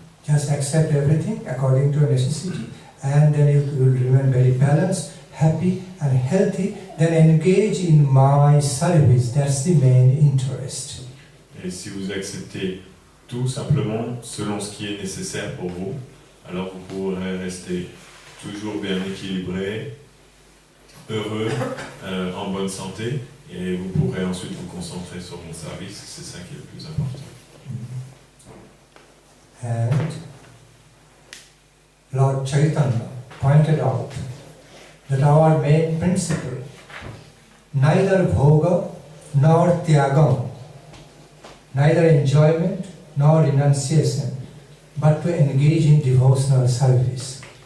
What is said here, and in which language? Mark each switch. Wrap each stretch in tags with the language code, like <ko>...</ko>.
<en>Just accept everything according to your necessity, and then you will remain very balanced, happy and healthy, then engage in my service. That's the main interest.</en> <fr>Et si vous acceptez tout simplement selon ce qui est nécessaire pour vous, alors vous pourrez rester toujours bien équilibré, heureux, en bonne santé, et vous pourrez ensuite vous concentrer sur mon service, c'est ça qui est le plus important.</fr> <en>And Lord Chaitanya pointed out that our main principle, neither bhoga nor tyagam, neither enjoyment nor renunciation, but to engage in devotional service.</en>